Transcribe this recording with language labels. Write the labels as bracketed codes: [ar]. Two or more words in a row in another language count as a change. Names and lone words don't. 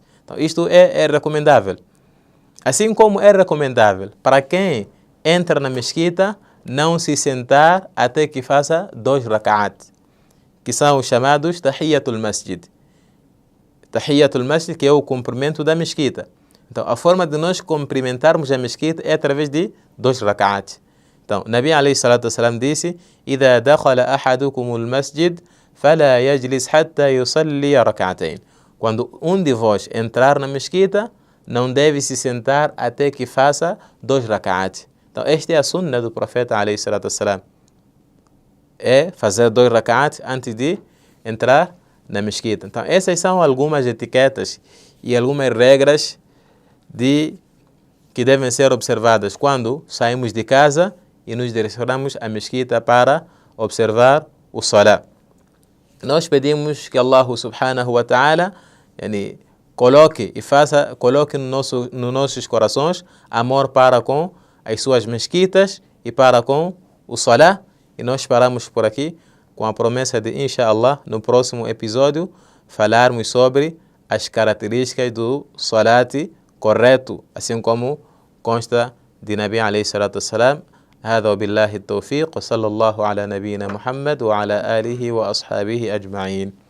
[pt] Então, isto é recomendável. Assim como é recomendável para quem entra na mesquita não se sentar até que faça 2 rak'at, que são os chamados [ar] تحية المسجد. تحية المسجد, [pt] que é o cumprimento da mesquita. Então, a forma de nós cumprimentarmos a mesquita é através de 2 rak'at. Então, [ar] نبي عليه الصلاة والسلام [pt] disse: [ar] "إذا دخل أحدكم المسجد فلا يجلس حتى يصلي ركعتين." [pt] Quando um de vós entrar na mesquita, não deve se sentar até que faça 2 rak'at. Então, esta é a sunna do profeta [ar] عليه الصلاة والسلام. [pt] É fazer 2 rak'at antes de entrar na mesquita. Então, essas são algumas etiquetas e algumas regras que devem ser observadas quando saímos de casa e nos direcionamos à mesquita para observar o salá. Nós pedimos que [ar] الله سبحانه وتعالى [pt] coloque nos nossos corações amor para com as suas mesquitas e para com o salá. E nós paramos por aqui com a promessa de, inshallah, no próximo episódio, falarmos sobre as características do salat correto, assim como consta de [ar] نبي عليه الصلاة والسلام. هذا وبالله التوفيق وصلى الله على نبينا محمد وعلى آله وأصحابه أجمعين.